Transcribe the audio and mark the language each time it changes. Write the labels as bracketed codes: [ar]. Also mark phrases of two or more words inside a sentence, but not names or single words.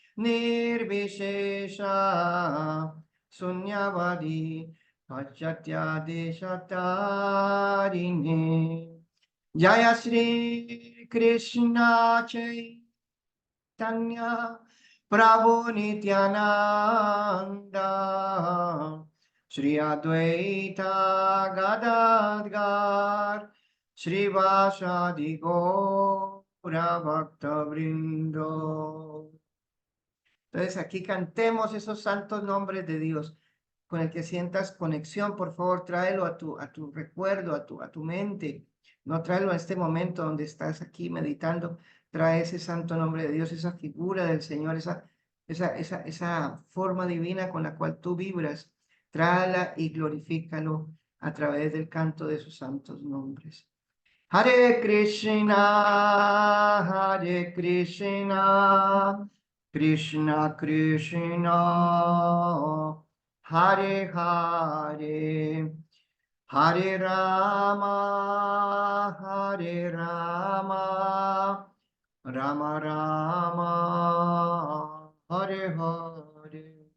[sa] निर्विशेष शून्यवादि पाश्चात्य देशतारिणे जय श्री कृष्ण चैतन्य प्रभु नित्यानन्द श्री अद्वैत गदाधर श्री वासादि गौर भक्त वृन्दो. [es] Entonces aquí cantemos esos santos nombres de Dios con el que sientas conexión. Por favor, tráelo a tu recuerdo, a tu mente. No tráelo a este momento donde estás aquí meditando. Trae ese santo nombre de Dios, esa figura del Señor, esa forma divina con la cual tú vibras. Tráela y glorifícalo a través del canto de sus santos nombres. [sa] हरे कृष्ण हरे कृष्ण कृष्ण कृष्ण हरे हरे हरे राम हरे राम राम राम हरे हरे, Hare Rama, Hare Rama, Rama Rama, Hare Hare.